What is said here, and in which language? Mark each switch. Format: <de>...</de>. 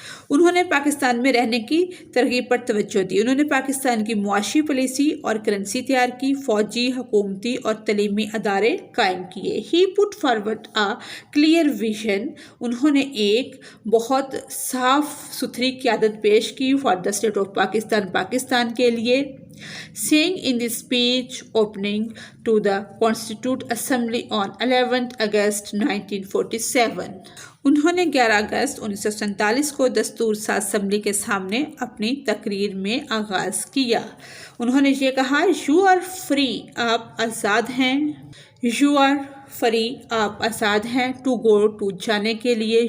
<ur>انہوں نے پاکستان میں رہنے کی ترغیب پر توجہ دی. انہوں نے پاکستان کی معاشی پالیسی اور کرنسی تیار کی، فوجی، حکومتی اور تعلیمی ادارے قائم کیے.</ur> <en>he put forward a clear vision,</en> <ur>انہوں نے ایک بہت صاف ستھری قیادت پیش کی</ur> <en>for the state of Pakistan</en> <ur>کے لیے.</ur> <en>Saying in the speech opening to the Constituent Assembly on 11 August 1947.</en> <ur>انہوں نے 11 اگست 1947 کو دستور ساز اسمبلی کے سامنے اپنی تقریر میں آغاز کیا. انہوں نے یہ کہا،</ur> <en>you are free,</en> <ur>آپ آزاد ہیں.</ur> <en>you are free,</en> <ur>آپ آزاد ہیں.</ur> <en>to go,</en> <ur>ٹو جانے کے لیے.</ur>